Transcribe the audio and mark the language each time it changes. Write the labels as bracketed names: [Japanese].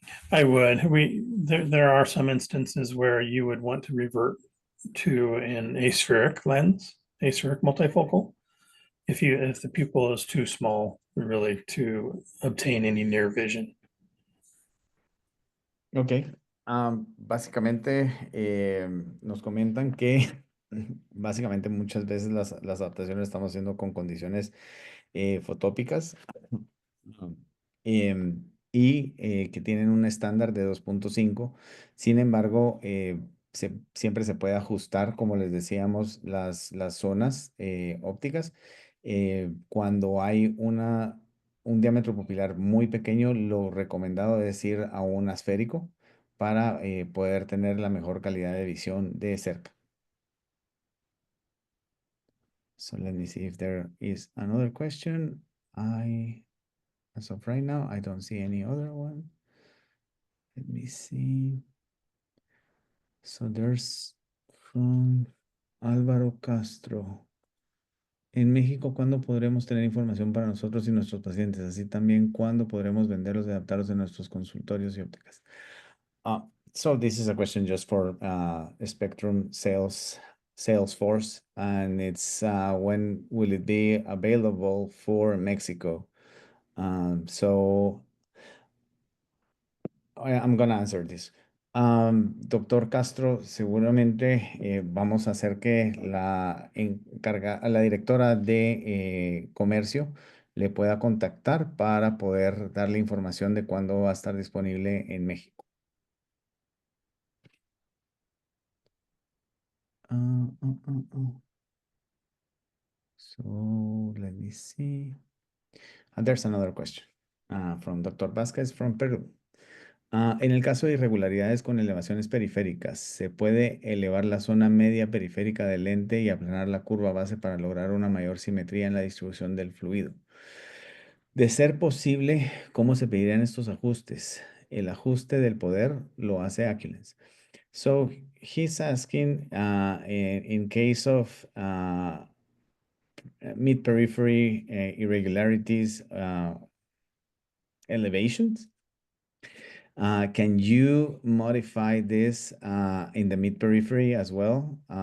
[English] I would. There are some instances where you would want to revert to an aspheric lens, aspheric multifocal, if the pupil is too small, really, to obtain any near vision. Ok. [Spanish] Básicamente nos comentan que básicamente muchas veces las adaptaciones las estamos haciendo con condiciones fotópicas. Ujú. Y que tienen un estándar de 2.5. Sin embargo, siempre se puede ajustar, como les decíamos, las zonas ópticas. Cuando hay un diámetro pupilar muy pequeño, lo recomendado es ir a un asférico para poder tener la mejor calidad de visión de cerca. [English] So let me see if there is another question. As of right now, I don't see any other one. Let me see. So there's from Álvaro Castro. [Spanish] En México, ¿cuándo podremos tener información para nosotros y nuestros pacientes? Así también, ¿cuándo podremos venderlos y adaptarlos en nuestros consultorios y ópticas? [English] So this is a question just for Spectrum sales force, and it's when will it be available for Mexico? So I'm gonna answer this. [Spanish] Doctor Castro, seguramente vamos a hacer que la directora de comercio le pueda contactar para poder darle información de cuándo va a estar disponible en México. [English] Uh, uh, uh, uh. So let me see. There's another question from Dr. Vázquez from Peru. [Spanish] En el caso de irregularidades con elevaciones periféricas, ¿se puede elevar la zona media periférica del lente y aplanar la curva base para lograr una mayor simetría en la distribución del fluido? De ser posible, ¿cómo se pedirían estos ajustes? El ajuste del poder lo hace Aculens. [English] So he's asking in case of mid-periphery irregularities, elevations. Can you modify this in the mid periphery as well?